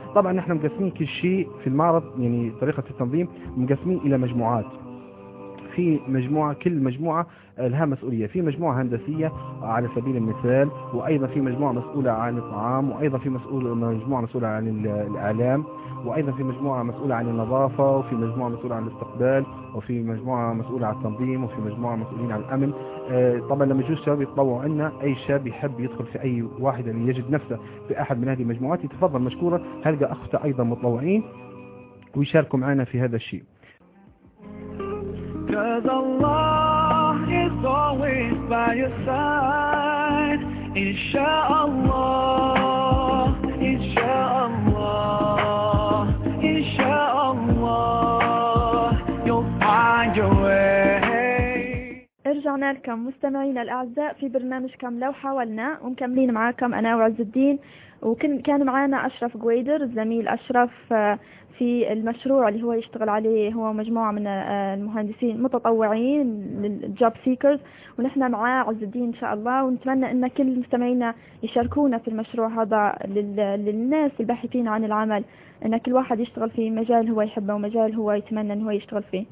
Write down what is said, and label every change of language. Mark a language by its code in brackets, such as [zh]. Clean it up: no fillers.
[ar] طبعا نحن مقسمين كل شيء في المعرض، يعني طريقة التنظيم مقسمين الى مجموعات، في مجموعة كل مجموعة لها مسؤولية، في مجموعة هندسية على سبيل المثال، وأيضا في مجموعة مسؤولة عن الطعام، وأيضا في مجموعة مسؤولة عن الإعلام، وأيضا في مجموعة مسؤولة عن النظافة، وفي مجموعة مسؤولة عن الاستقبال، وفي مجموعة مسؤولة عن التنظيم، وفي مجموعة مسؤولين عن الأمن. طبعا لما يجوا الشباب يتطوعوا عنا، أي شاب يحب يدخل في أي واحدة اللي يجد نفسه في أحد من هذه المجموعات يتفضل مشكورة، هلقى أخته أيضا متطوعين ويشاركوا معنا في هذا الشيء. [en] Cause Allah is always by your side. Inshallah, inshallah, inshallah, you'll find your way. [ar] ارجعنا لكم مستمعينا الأعزاء في برنامجكم لو حاولنا، ومكملين معاكم أنا وعز الدين، وكان معنا أشرف جويدر الزميل أشرف في المشروع اللي هو يشتغل عليه، هو مجموعة من المهندسين متطوعين للجوب سيكرز، ونحن مع عز الدين إن شاء الله، ونتمنى أن كل مستمعينا يشاركونا في المشروع هذا للناس الباحثين عن العمل، أن كل واحد يشتغل في مجال هو يحبه ومجال هو يتمنى أن هو يشتغل فيه